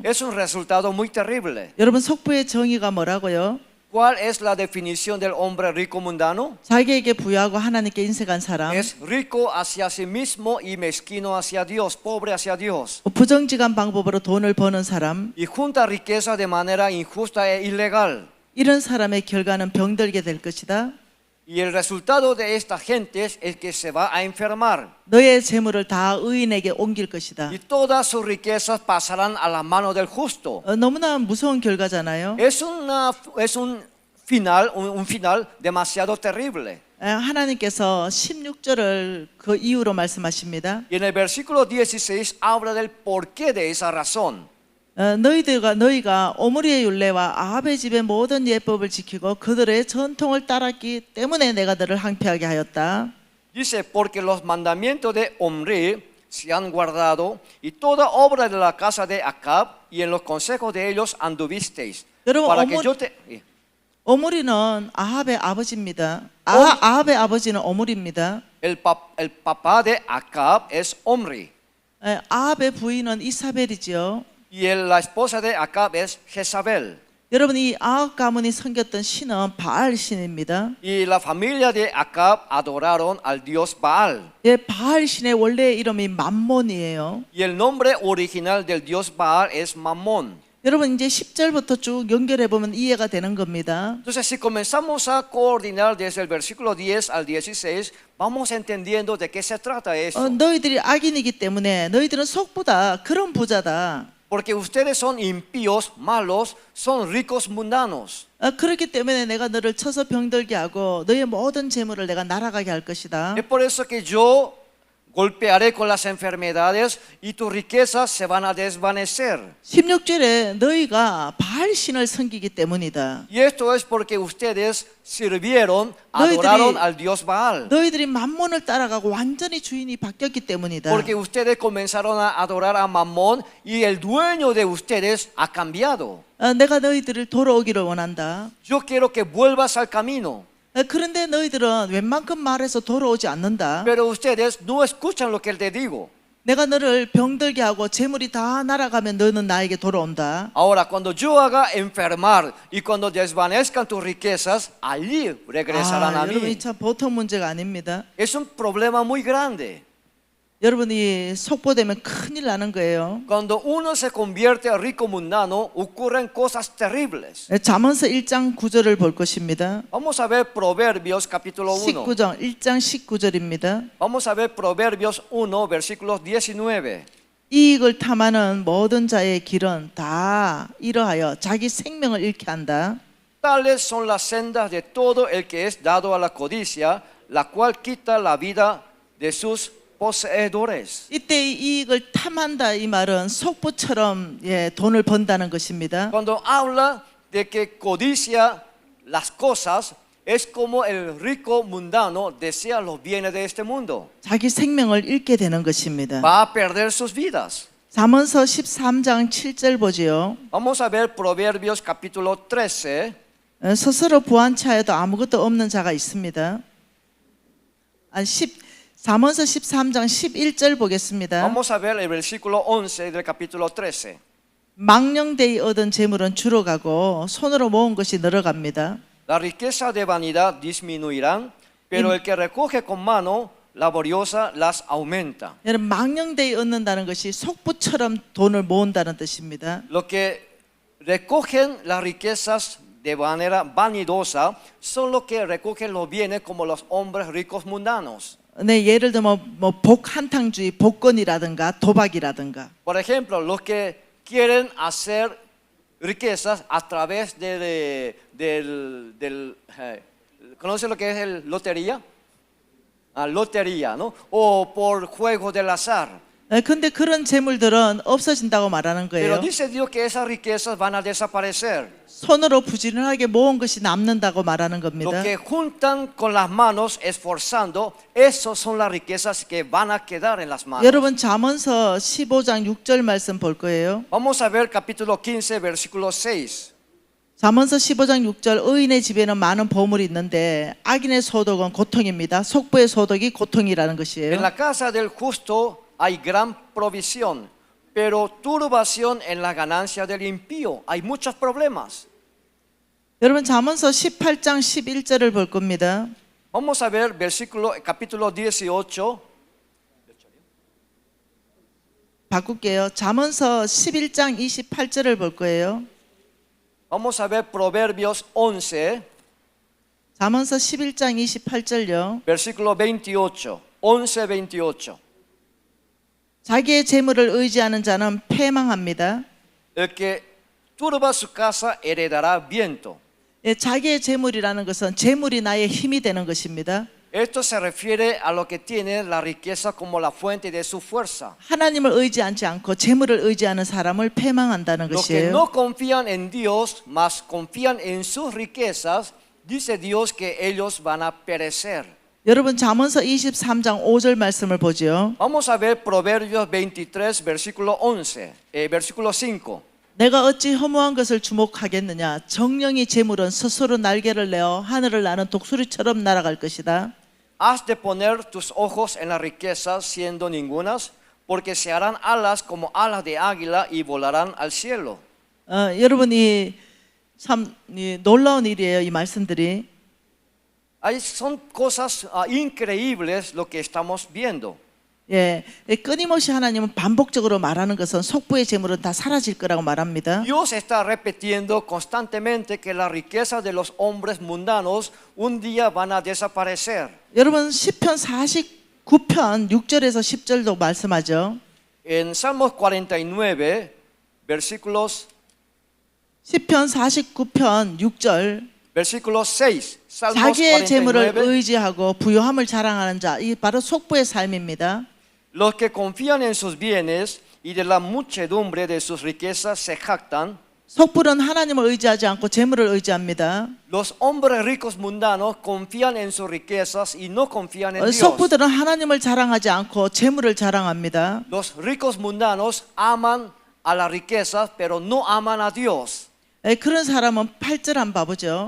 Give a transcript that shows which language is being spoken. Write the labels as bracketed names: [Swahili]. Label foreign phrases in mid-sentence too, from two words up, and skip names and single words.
[Spanish] Es un resultado muy terrible. [Korean] 여러분 속부의 정의가 뭐라고요? [Spanish] ¿Cuál es la definición del hombre rico mundano? [Korean] 자기에게 부여하고 하나님께 인색한 사람. [Spanish] Es rico hacia sí mismo y mezquino hacia Dios, pobre hacia Dios. [Korean] 부정직한 방법으로 돈을 버는 사람. [Spanish] Y junta riqueza de manera injusta e ilegal. [Korean] 이런 사람의 결과는 병들게 될 것이다. [Spanish] Y el resultado de estas gentes es que se va a enfermar. [Korean] 너의 재물을 다 의인에게 옮길 것이다. [Spanish] Y todas sus riquezas pasarán a la mano del justo. [Korean] 너무나 무서운 결과잖아요. [Spanish] Es un final demasiado terrible. [Korean] 하나님께서 16절을 그 이유로 말씀하십니다. [Spanish] Y en el versículo 16 habla del porqué de esa razón. [Korean] 너희가 오므리의 율례와 아합의 집의 모든 예법을 지키고 그들의 전통을 따랐기 때문에 내가 너를 항폐하게 하였다. [Spanish] Dice, porque los mandamientos de Omri se han guardado y toda obra de la casa de Acab y en los consejos de ellos anduvisteis. Para que yo te... [Korean] 오므리는 아합의 아버지입니다. 아합의 아버지는 오므리입니다. [Spanish] El papá de Acab es Omri. [Korean] 아합의 부인은 이사벨이지요. [Spanish] Y la esposa de Acab es Jezabel. [Korean] 여러분 이 아합 가문이 섬겼던 신은 바알 신입니다. [Spanish] Y la familia de Acab adoraron al dios Baal. [Korean] 바알 신의 원래 이름이 맘몬이에요. [Spanish] Y el nombre original del dios Baal es Mamón. [Korean] 여러분 이제 10절부터 쭉 연결해 보면 이해가 되는 겁니다. [Spanish] Entonces, si comenzamos a coordinar desde el versículo 10 al 16, vamos entendiendo de qué se trata esto. [Korean] 너희들이 악인이기 때문에 너희들은 속보다 그런 부자다. [Spanish] Porque ustedes son impíos, malos, son ricos mundanos. [Korean] 그렇기 때문에 내가 너를 쳐서 병들게 하고 너의 모든 재물을 내가 날아가게 할 것이다. [Spanish] Es por eso que yo golpearé con las enfermedades y tus riquezas se van a desvanecer. [Korean] 16절에 너희가 바알 신을 섬기기 때문이다. [Spanish] Y esto es porque ustedes sirvieron, adoraron al dios Baal. [Korean] 너희들이 맘몬을 따라가고 완전히 주인이 바뀌었기 때문이다. [Spanish] Porque ustedes comenzaron a adorar a Mamón y el dueño de ustedes ha cambiado. [Korean] 내가 너희들을 돌아오기를 원한다. [Spanish] Yo quiero que vuelvas al camino. [Korean] 그런데 너희들은 웬만큼 말해서 돌아오지 않는다. [Spanish] Pero ustedes no escuchan lo que te digo. [Korean] 내가 너를 병들게 하고 재물이 다 날아가면 너는 나에게 돌아온다. [Spanish] Ahora, cuando yo haga enfermar y cuando desvanezcan tus riquezas, allí regresarán a [Korean] 여러분 [Spanish] mí. [Korean] 이 참 보통 문제가 아닙니다. [Spanish] Es un problema muy grande. [Korean] 여러분이 속보되면 큰일 나는 거예요. [Spanish] Cuando uno se convierte a rico mundano, ocurren cosas terribles. [Korean] 잠언서 1장 9절을 볼 것입니다. [Spanish] Vamos a ver Proverbios capítulo 1. [Korean] 19장 1장 19절입니다. [Spanish] Vamos a ver Proverbios 1, versículos 19. [Korean] 이익을 탐하는 모든 자의 길은 다 이러하여 자기 생명을 잃게 한다. [Spanish] Tales son las sendas de todo el que es dado a la codicia, la cual quita la vida de sus poseedores. [Korean] 이때 이 이익을 탐한다 이 말은 속보처럼 돈을 번다는 것입니다. [Spanish] Cuando habla de que codicia las cosas, es como el rico mundano desea los bienes de este mundo. [Korean] 자기 생명을 잃게 되는 것입니다. [Spanish] Va a perder sus vidas. [Korean] 잠언서 13장 7절 보지요. [Spanish] Vamos a ver Proverbios capítulo 13. [Korean] 스스로 부한 차에도 아무것도 없는 자가 있습니다. 잠언서 13장 11절 보겠습니다. [Spanish] Vamos a ver el versículo 11 del capítulo 13. [Korean] 망령되이 얻은 재물은 줄어가고 손으로 모은 것이 늘어갑니다. [Spanish] La riqueza de vanidad disminuirán, pero el que recoge con mano laboriosa las aumenta. [Korean] 여러분 망령되이 얻는다는 것이 속부처럼 돈을 모은다는 뜻입니다. [Spanish] Los que recogen las riquezas de manera vanidosa son los que recogen los bienes como los hombres ricos mundanos. [Korean] 네, 예를 들면 뭐 복한탕주의, 복권이라든가 도박이라든가. [Spanish] Por ejemplo, los que quieren hacer riquezas a través ¿conoce lo que es el lotería? Lotería, ¿no? O por juegos del azar. [Korean] 근데 그런 재물들은 없어진다고 말하는 [Spanish] Pero [Korean] 거예요. [Spanish] dice Dios que esas riquezas van a desaparecer. [Korean] 손으로 부지런하게 모은 것이 남는다고 말하는 [Spanish] Lo [Korean] 겁니다. [Spanish] que juntan con las manos esforzando, esos son las riquezas que van a quedar en las manos. [Korean] 여러분 잠언서 15장 6절 말씀 볼 거예요. [Spanish] Vamos a ver capítulo 15, versículo 6. [Korean] 잠언서 15장 6절 의인의 집에는 많은 보물이 있는데 악인의 소득은 고통입니다. 속부의 소득이 고통이라는 [Spanish] En [Korean] 것이에요. [Spanish] la casa del justo hay gran provisión, pero turbación en la ganancia del impío. Hay muchos problemas. [Korean] 여러분 잠언서 18장 11절을 볼 겁니다. [Spanish] Vamos a ver capítulo 18. [Korean] 바꿀게요. 잠언서 11장 28절을 볼 거예요. [Spanish] Vamos a ver Proverbios 11, [Korean] 잠언서 11장 28절요. [Spanish] versículo 28. 11, 28. [Korean] 자기의 재물을 의지하는 자는 패망합니다. [Spanish] El que turba su casa heredará viento. [Korean] 예, 자기의 재물이라는 것은 재물이 나의 힘이 되는 것입니다. [Spanish] Esto se refiere a lo que tiene la riqueza como la fuente de su fuerza. [Korean] 하나님을 의지하지 않고 재물을 의지하는 사람을 패망한다는 [Spanish] Los que [Korean] 것이에요. [Spanish] no confían en Dios, mas confían en sus riquezas, dice Dios que ellos van a perecer. [Korean] 여러분 잠언서 23장 5절 말씀을 보죠. [Spanish] Vamos a ver Proverbios 23, versículo 11, versículo 5. [Korean] 내가 어찌 허무한 것을 주목하겠느냐. 정령이 재물은 스스로 날개를 내어 하늘을 나는 독수리처럼 날아갈 것이다. [Spanish] Has de poner tus ojos en las riquezas siendo ningunas, porque se harán alas como alas de águila y volarán al cielo. [Korean] 여러분이 참 놀라운 일이에요. 이 말씀들이. [Spanish] Son cosas increíbles lo que estamos viendo. [Korean] 예, 끊임없이 하나님은 반복적으로 말하는 것은 속부의 재물은 다 사라질 거라고 말합니다. [Spanish] Dios está repitiendo constantemente que las riquezas de los hombres mundanos un día van a desaparecer. [Korean] 여러분 시편 49편 6절에서 10절도 말씀하죠. [Spanish] En Salmos 49, versículos [Korean] 시편 49편 6절 [Spanish] versículo 6. Salmos [Korean] 자기의 재물을 49. 의지하고 부유함을 자랑하는 자, 이 바로 속부의 삶입니다. [Spanish] Los que confían en sus bienes y de la muchedumbre de sus riquezas se jactan. [Korean] 속부는 하나님을 의지하지 않고 재물을 의지합니다. [Spanish] Los hombres ricos mundanos confían en sus riquezas y no confían en Dios. [Korean] 속부들은 하나님을 자랑하지 않고 재물을 자랑합니다. [Spanish] Los ricos mundanos aman a las riquezas, pero no aman a Dios. [Korean] 그런 사람은 8절 한번 봐보죠.